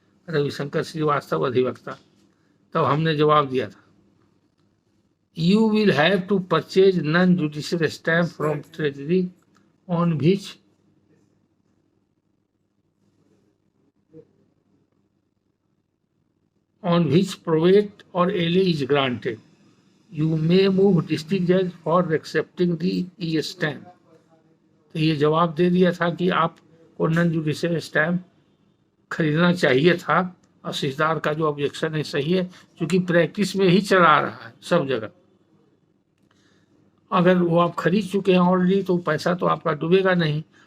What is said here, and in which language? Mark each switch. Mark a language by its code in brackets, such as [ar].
[en] रविशंकर श्रीवास्तव अधिवक्ता। [hi] तब हमने जवाब दिया था, [en] You will have to purchase non judicial stamp from treasury on which probate or LA is granted. You may move district judge for accepting the e-stamp. [hi] तो ये जवाब दे दिया था कि आपको नॉन जुडिशियल स्टैम्प खरीदना चाहिए था, और सिजदार का जो ऑब्जेक्शन है सही है, क्योंकि प्रैक्टिस में ही चला रहा है सब जगह। अगर वो आप खरीद चुके हैं ऑलरेडी तो पैसा तो आपका डूबेगा नहीं।